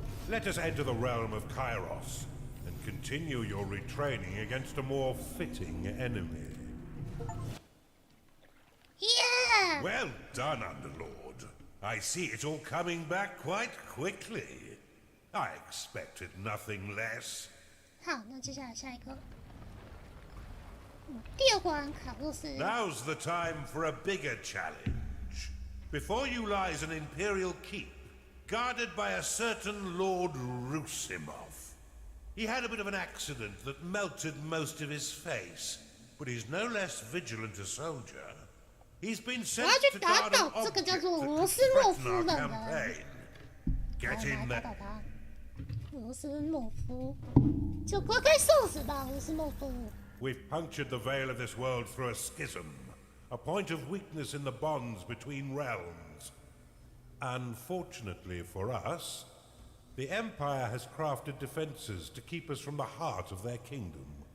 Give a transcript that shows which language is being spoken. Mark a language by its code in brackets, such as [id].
[en] Let us enter the realm of Kairos and continue your retraining against a more fitting enemy. Yeah! Well done, Underlord. I see it's all coming back quite quickly. I expected nothing less. [zh] 好，那接下来下一个，第二关卡洛斯。 [en] Now's the time for a bigger challenge. Before you lies an Imperial keep, guarded by a certain Lord Rusimov. He had a bit of an accident that melted most of his face, but he's no less vigilant a soldier. He's been sent to guard an object that could threaten our campaign. Get in there. [zh] 罗斯莫夫，就乖乖受死吧，罗斯莫夫。 [en] We've punctured the veil of this world through a schism, a point of weakness in the bonds between realms. Unfortunately for us, the Empire has crafted defenses to keep us from the heart of their kingdom.